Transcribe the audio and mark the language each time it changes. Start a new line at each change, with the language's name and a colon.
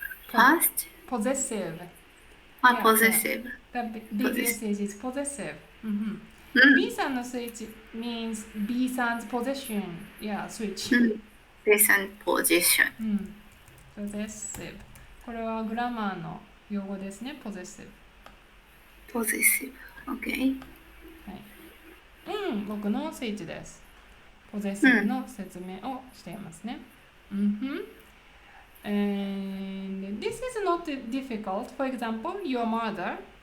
English: Past? possessive. Possessive. The big usage is possessive. B さんのスイッチ means B さん's possession. Yeah, switch. Present position. Possessive.
Japanese: これはグラマーの用語ですね、possessive.
English: Possessive. Okay.
Japanese: はい。僕のスイッチです。 possessive の説明をしていますね。
English: And this is not difficult. For example, your mother.